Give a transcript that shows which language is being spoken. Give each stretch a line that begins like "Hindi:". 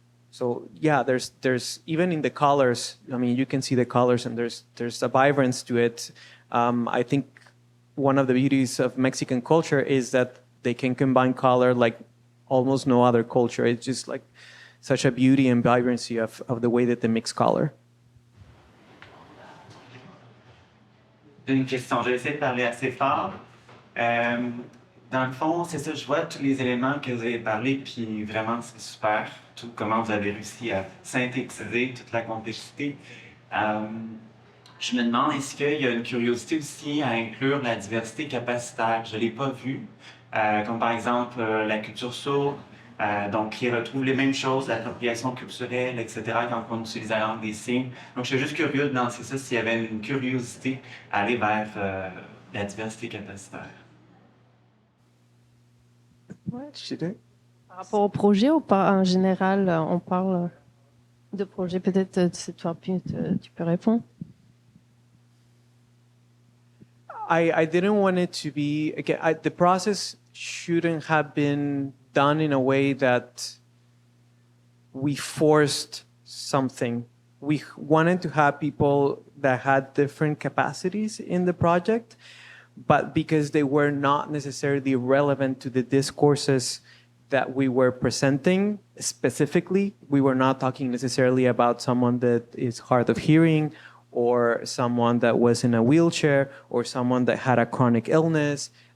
English: So yeah, there's even in the colors, I mean, you can see the colors and there's a vibrance to it. I think one of the beauties of Mexican culture is that they can combine color like almost no other culture. It's just like such a beauty and vibrancy of the way that they mix color.
French: Une question, je vais essayer de parler assez fort. Dans le fond, c'est ça, je vois tous les éléments que vous avez parlé, puis vraiment, c'est super, tout comment vous avez réussi à synthétiser toute la complexité. Je me demande, est-ce qu'il y a une curiosité aussi à inclure la diversité capacitaire? Je ne l'ai pas vue, comme par exemple la culture sourde, donc qui retrouve les mêmes choses, l'appropriation culturelle, etc., quand on utilise la langue des signes. Donc, je suis juste curieux de lancer ça, s'il y avait une curiosité à aller vers la diversité capacitaire. Ouais, je dirais. Par rapport au projet ou pas en général, on parle de projet, peut-être c'est toi, puis tu peux répondre.
English: I didn't want it to be, again, the process shouldn't have been done in a way that we forced something. We wanted to have people that had different capacities in the project, but because they were not necessarily relevant to the discourses that we were presenting specifically, we were not talking necessarily about someone that is hard of hearing or someone that was in a wheelchair or someone that had a chronic illness.